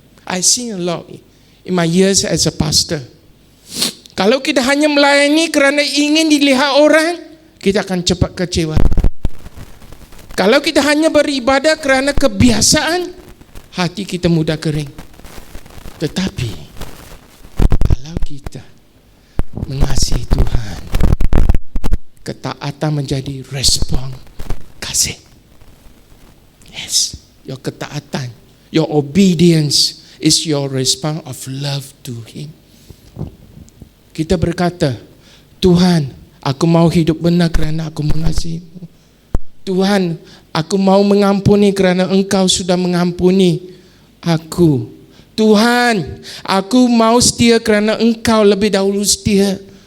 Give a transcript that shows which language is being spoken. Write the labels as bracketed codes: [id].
[en] I've seen a lot in my years as a pastor. [ms] Kalau kita hanya melayani kerana ingin dilihat orang, kita akan cepat kecewa. Kalau kita hanya beribadah kerana kebiasaan, hati kita mudah kering. Tetapi kalau kita mengasihi Tuhan, ketaatan menjadi respon kasih. [en] Yes, your ketaatan, your obedience is your response of love to Him. [ms] Kita berkata, "Tuhan, aku mau hidup benar kerana aku mengasihi-Mu. Tuhan, aku mau mengampuni kerana Engkau sudah mengampuni aku. Tuhan, aku mau setia kerana Engkau lebih dahulu setia.